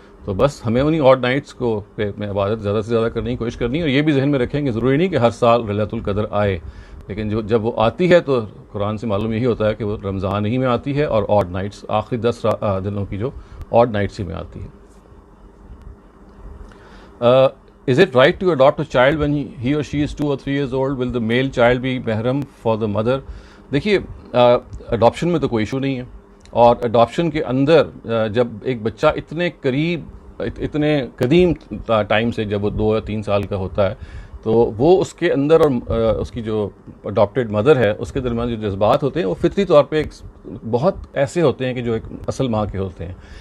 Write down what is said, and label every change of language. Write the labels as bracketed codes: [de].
[hi] तो बस हमें उन्हीं ऑड नाइट्स को में इबादत ज़्यादा से ज़्यादा करने की कोशिश करनी है। और ये भी जहन में रखेंगे, ज़रूरी नहीं कि हर साल लैलतुल कदर आए, लेकिन जब वो आती है तो कुरान से मालूम यही होता है कि वो रमज़ान ही में आती है और ऑड नाइट्स आखिरी 10 दिनों की जो ऑड नाइट्स ही में आती है। [en] Is it right to adopt a child when he or she is 2 or 3 years old? Will the male child be महरम for the mother? [hi] देखिए, अडॉप्शन में तो कोई इशू नहीं है, और अडॉप्शन के अंदर जब एक बच्चा इतने करीब इतने कदीम टाइम से जब वो 2 या 3 साल का होता है, तो वो उसके अंदर और उसकी जो अडॉप्टेड मदर है उसके दरमियान जो जज्बात होते हैं वो फितरी तौर पे बहुत ऐसे होते हैं कि जो एक असल माँ के होते हैं।